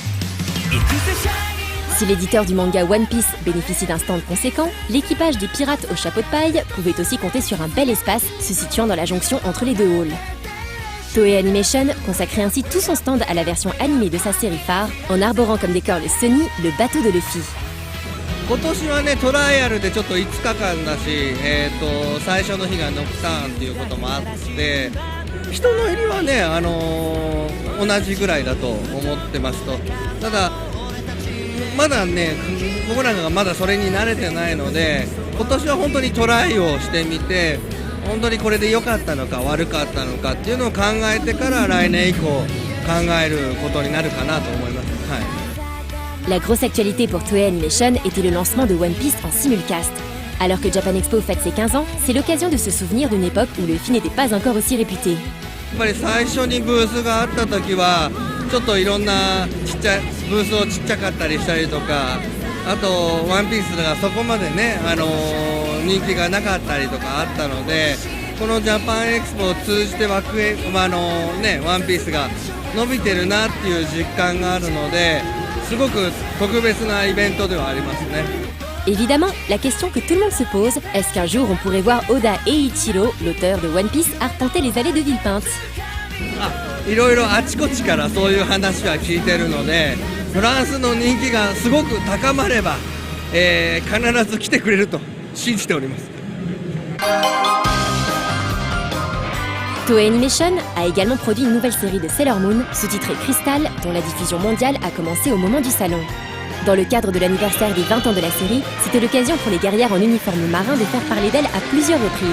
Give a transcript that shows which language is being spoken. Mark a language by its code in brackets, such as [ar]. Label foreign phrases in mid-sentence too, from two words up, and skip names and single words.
[fr] Si l'éditeur du manga One Piece bénéficie d'un stand conséquent, l'équipage des pirates au chapeau de paille pouvait aussi compter sur un bel espace se situant dans la jonction entre les deux halls. Toei Animation consacrait ainsi tout son stand à la version animée de sa série phare, en arborant comme décor le Sunny, le bateau de Luffy. [ja] 今年はねトライアルでちょっと5日間だし、最初の日がノクターンっていうこともあって人の入りはね、同じぐらいだと思ってますと。ただまだね僕らがまだそれに慣れてないので今年は本当にトライをしてみて本当にこれで良かったのか悪かったのかっていうのを考えてから来年以降考えることになるかなと思います。はい。 [fr] La grosse actualité pour Toei Animation était le lancement de One Piece en simulcast. Alors que Japan Expo fête ses 15 ans, c'est l'occasion de se souvenir d'une époque où Luffy n'était pas encore aussi réputé. [ja] やっぱり最初にブースがあった時はちょっといろんなブースをちっちゃかったりしたりとかあとワンピースがそこまでね人気がなかったりとかあったので、このジャパンエクスポを通じてワンピースが伸びてるなっていう実感があるので、すごく特別なイベントではありますね。 [fr] Évidemment, la question que tout le monde se pose, est-ce qu'un jour on pourrait voir Oda Eiichiro, l'auteur de One Piece, arpenter les allées de Villepinte? [ja] いろいろあちこちからそういう話は聞いてるので、フランスの人気がすごく高まれば、必ず来てくれると信じております。 [fr] Toei Animation a également produit une nouvelle série de Sailor Moon, sous-titrée Crystal, dont la diffusion mondiale a commencé au moment du salon. Dans le cadre de l'anniversaire des 20 ans de la série, c'était l'occasion pour les guerrières en uniforme marin de faire parler d'elle à plusieurs reprises.